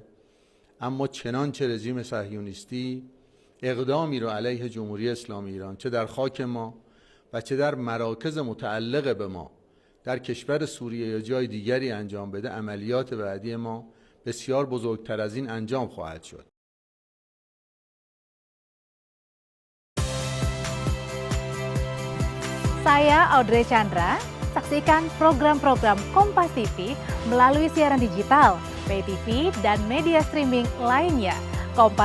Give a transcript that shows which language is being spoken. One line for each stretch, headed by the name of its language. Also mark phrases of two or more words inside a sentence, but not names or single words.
Persian: اما چنانچه رژیم صهیونیستی اقدامی رو علیه جمهوری اسلامی ایران چه در خاک ما و چه در مراکز متعلق به ما در کشور سوریه یا جای دیگری انجام بده، عملیات بعدی ما بسیار بزرگتر از این انجام خواهد شد.
Indonesian: Saya Audrey Chandra, saksikan program-program Kompas TV melalui siaran digital,
English: pay TV,
Indonesian: dan media streaming lainnya.